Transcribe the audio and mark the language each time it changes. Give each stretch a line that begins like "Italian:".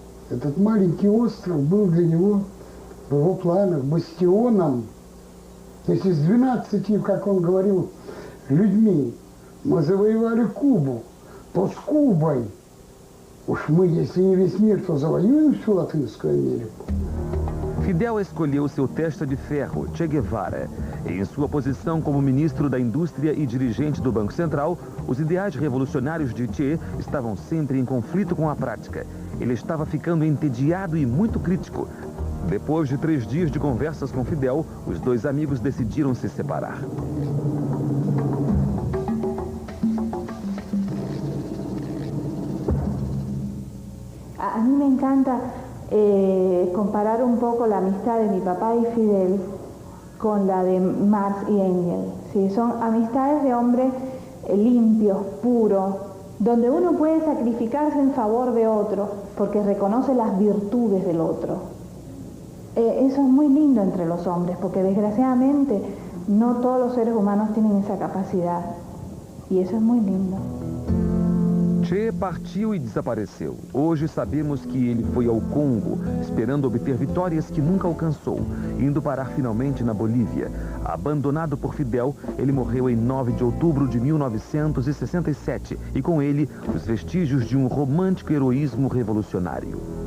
Russian: Этот маленький остров был для него в его планах бастионом. Если с 12, как он говорил, людьми мы завоевали Кубу, то с Кубой уж мы, если не весь мир, то завоюем всю Латинскую Америку.
Portuguese: Fidel escolheu seu testa de ferro, Che Guevara. Em sua posição como ministro da Indústria e dirigente do Banco Central, os ideais revolucionários de Che estavam sempre em conflito com a prática. Ele estava ficando entediado e muito crítico. Depois de 3 dias de conversas com Fidel, os dois amigos decidiram se separar.
Spanish: A mí me encanta comparar un poco la amistad de mi papá y Fidel con la de Marx y Engels. ¿Sí? Son amistades de hombres limpios, puros, donde uno puede sacrificarse en favor de otro porque reconoce las virtudes del otro. Eso es muy lindo entre los hombres, porque desgraciadamente no todos los seres humanos tienen esa capacidad, y eso es muy lindo.
Portuguese: Che partiu e desapareceu. Hoje sabemos que ele foi ao Congo, esperando obter vitórias que nunca alcançou, indo parar finalmente na Bolívia. Abandonado por Fidel, ele morreu em 9 de outubro de 1967, e com ele, os vestígios de um romântico heroísmo revolucionário.